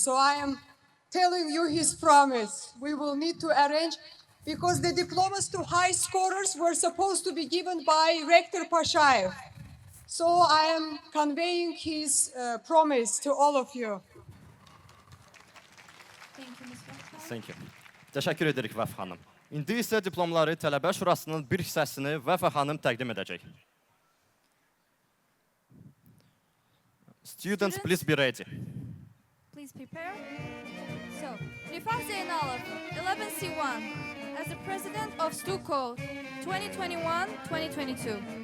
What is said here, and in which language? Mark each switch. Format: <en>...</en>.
<en>So I am telling you his promise. We will need to arrange because the diplomas to high scorers were supposed to be given by Rector Pashayev. So I am conveying his promise to all of you. Thank you, Ms. Vafxa. Thank you.</en> <az>Təşəkkür edirik Vəfa xanım. İndi isə diplomları Tələbə Şurasının bir hissəsini Vəfa xanım təqdim edəcək.</az> <en>Students, please be ready. Please prepare. So, Rifat Zeynalov, 11C1, as the president of STUCO 2021-2022.</en>